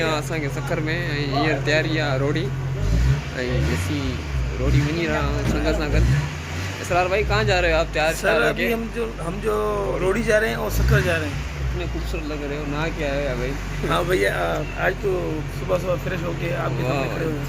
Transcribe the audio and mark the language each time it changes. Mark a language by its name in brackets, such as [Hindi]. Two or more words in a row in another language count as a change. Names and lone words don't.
[Sindhi] असांखे सखर में हींअर तैयारी आहे रोडी ऐं रोडी वञी रहा हूँ संगत सां गॾु। [Hindi] इसरार भाई कहाँ जा रहे हो आप? तैयार सर अभी हम जो रोडी जा रहे हैं और सकर जा रहे हैं। इतने खूबसूरत लग रहे हो ना, क्या है भाई? हाँ भैया आज तो सुबह सुबह फ्रेश होके आपके सामने खड़े हुए हैं।